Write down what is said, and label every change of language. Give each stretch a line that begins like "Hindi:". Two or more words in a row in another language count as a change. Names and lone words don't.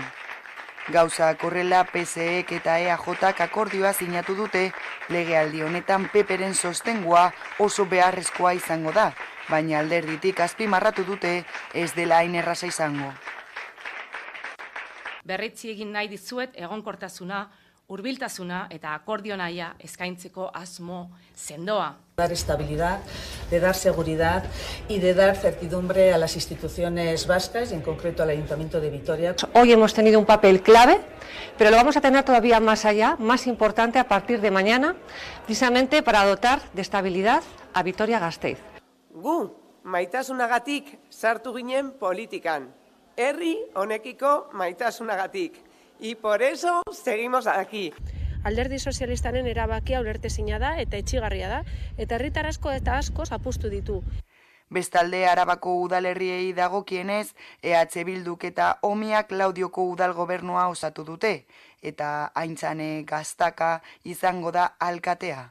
Basque: Gauzak horrela PSEek eta EAJak akordioa sinatu dute, legealdi honetan PPren sostengua oso beharrezkoa izango da, baina alderditik azpimarratu dute ez dela hain erraza izango. Berretsi egin nahi dizuet egonkortasuna, hurbiltasuna eta akordio nahia eskaintzeko asmo sendoa.
Spanish: Dar estabilidad, de dar seguridad y de dar certidumbre a las instituciones vascas y en concreto al Ayuntamiento de Vitoria. Hoy hemos tenido un papel clave, pero lo vamos a tener todavía más allá, más importante a partir de mañana, precisamente para dotar de estabilidad a Vitoria-Gasteiz.
Basque: Gu, maitasunagatik sartu ginen politikan. Herri honekiko maitasunagatik.
Spanish: Y por eso seguimos aquí.
Basque: Alderdi sozialistaren erabakia ulertezina da eta etsigarria da, eta herritar asko eta asko zapustu ditu. Bestalde, Arabako udalerriei dagokienez, EH Bilduk eta Omiak Laudioko udal gobernua osatu dute, eta Aintzane Gaztaka izango da alkatea.